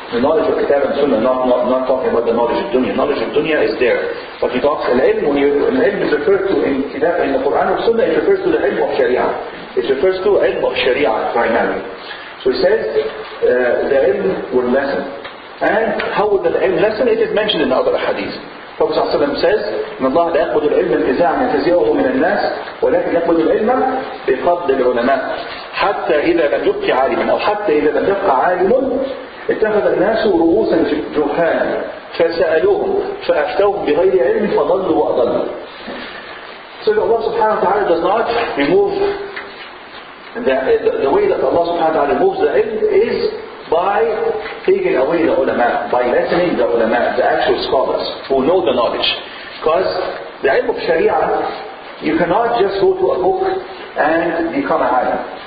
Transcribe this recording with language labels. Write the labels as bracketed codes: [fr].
[en] The knowledge of Kitab and Sunnah, not talking about the knowledge of dunya. Knowledge of dunya is there, but he talks al-ilm. When ilm is referred to in Kitab, in the Quran or Sunnah, it refers to the ilm of Sharia. It refers to ilm of Sharia primarily. So he says the ilm will lessen. And how would the ilm lessen? It is mentioned in the other hadith. Prophet ﷺ says, [ar] إن الله لا يقبض العلم انتزاعا ينتزعه من الناس ولكن يقبض العلم بقبض العلماء حتى إذا لم يبق عالما أو حتى إذا لم يبق عالم اتخذ الناس رؤوسا جهالا فسألوهم فأفتوهم بغير علم فضلوا وأضلوا. [en] So Allah subhanahu wa ta'ala does not remove the way that Allah subhanahu wa ta'ala removes the ilm is by taking away the ulama, by lessening the ulama, the actual scholars who know the knowledge. Because the ilm of Sharia, you cannot just go to a book and become a alim.